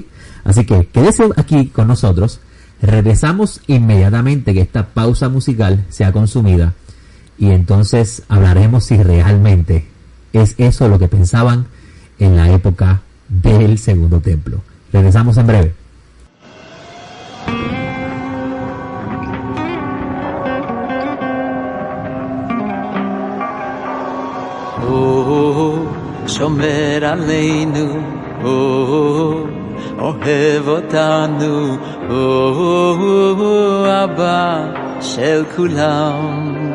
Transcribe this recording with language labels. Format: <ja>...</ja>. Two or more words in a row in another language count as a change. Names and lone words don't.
<es>Así que quédese aquí con nosotros, regresamos inmediatamente que esta pausa musical sea consumida, y entonces hablaremos si realmente es eso lo que pensaban en la época del Segundo Templo. Regresamos en breve.</es> <he>הו, שומר עלינו, הו, אוהב אותנו, הו, אבא של כולם.</he>